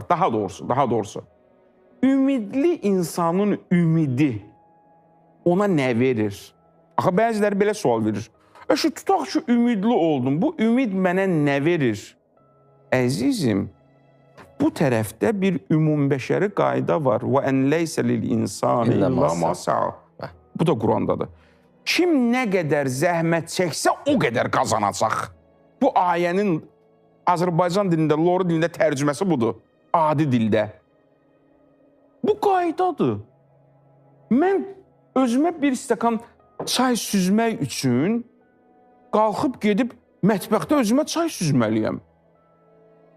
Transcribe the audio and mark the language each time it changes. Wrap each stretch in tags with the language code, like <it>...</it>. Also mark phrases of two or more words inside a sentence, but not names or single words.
<az>Daha doğrusu, ümidli insanın ümidi ona nə verir? Axı, bəziləri belə sual verir. Tutaq ki, ümidli oldum, bu ümid mənə nə verir? Əzizim, bu tərəfdə bir ümumbəşəri qayda var.</az> <ar>وَاَنْ لَيْسَ لِلْاِنْسَانِ اِلَّا مَا سَعَى.</ar> <az>Bu da Qurandadır. Kim nə qədər zəhmət çəksə, o qədər qazanacaq. Bu ayənin Azərbaycan dilində, loru dilində tərcüməsi budur. Adi dildə. Bu qaydadır. Mən özümə bir stəkan çay süzmək üçün qalxıb gedib mətbəxdə özümə çay süzməliyəm.</az>